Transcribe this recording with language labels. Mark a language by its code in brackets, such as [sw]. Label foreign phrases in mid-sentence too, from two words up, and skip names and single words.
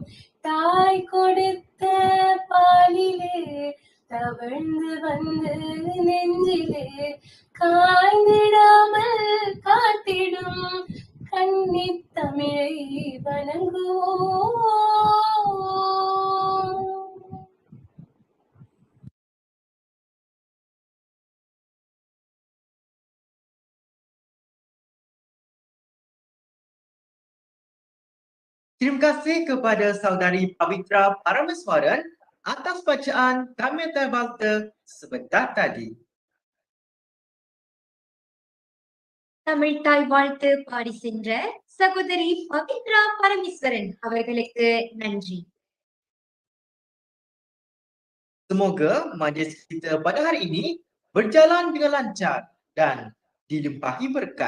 [ta] தாய் கொடுத்த பாலிலே தவழ்ந்து வந்து நெஞ்சிலே காய்ந்திடாமல் காத்திடும் கன்னித் தமிழை வணங்குவோம். [ms] Terima kasih kepada saudari Pavitra Parameswaran atas bacaan Tamil Walter sebentar tadi. [ta] தமிழ் தாய் வாழ்த்து பாடி சென்ற சகோதரி பவித்ரா பரமேஸ்வரன் அவர்களுக்கு நன்றி. [ms] Semoga majlis kita pada hari ini berjalan dengan lancar dan dilimpahi berkat.